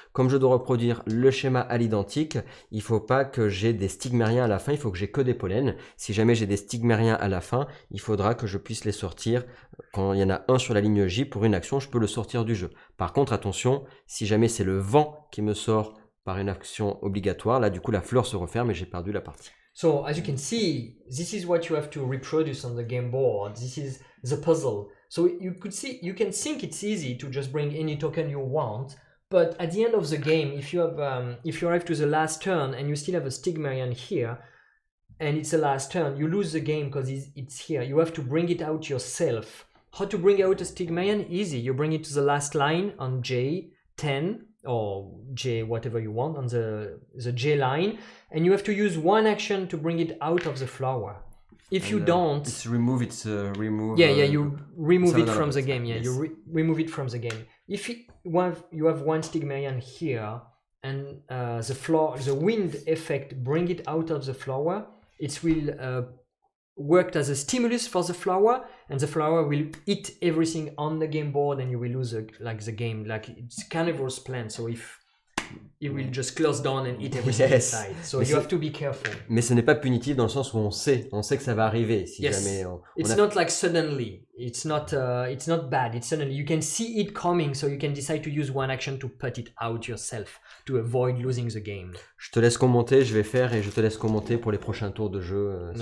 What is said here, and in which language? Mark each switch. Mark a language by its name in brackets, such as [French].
[French] Comme je dois reproduire le schéma à l'identique, il ne faut pas que j'ai des stigmériens à la fin, il faut que j'ai que des pollens. Si jamais j'ai des stigmériens à la fin, il faudra que je puisse les sortir. Quand il y en a un sur la ligne J pour une action, je peux le sortir du jeu. Par contre, attention, si jamais c'est le vent qui me sort par une action obligatoire, là du coup la fleur se referme et j'ai perdu la partie. [English] So as you can see, this is what you have to reproduce on the game board. This is the puzzle. So you can think it's easy to just bring any token you want, but at the end of the game, if you arrive to the last turn and you still have a Stigmerian here, and it's the last turn, you lose the game because it's here. You have to bring it out yourself. How to bring out a Stigmerian? Easy. You bring it to the last line on J10 or J whatever you want on the J line, and you have to use one action to bring it out of the flower. If you don't, it's remove. Remove. Yeah, you remove it from the game. Yeah, yes. you remove it from the game. If you have one Stigmerian here, and the wind effect bring it out of the flower, it will work as a stimulus for the flower, and the flower will eat everything on the game board, and you will lose the game. Like it's carnivorous plant, so if it will just close down and eat everything inside. So you have to be careful. [French] Mais ce n'est pas punitif dans le sens où on sait que ça va arriver. Si jamais [English] it's not like suddenly. It's not bad. It's suddenly. You can see it coming, so you can decide to use one action to put it out yourself to avoid losing the game. [French] Je te laisse commenter, je vais faire et je te laisse commenter pour les prochains tours de jeu.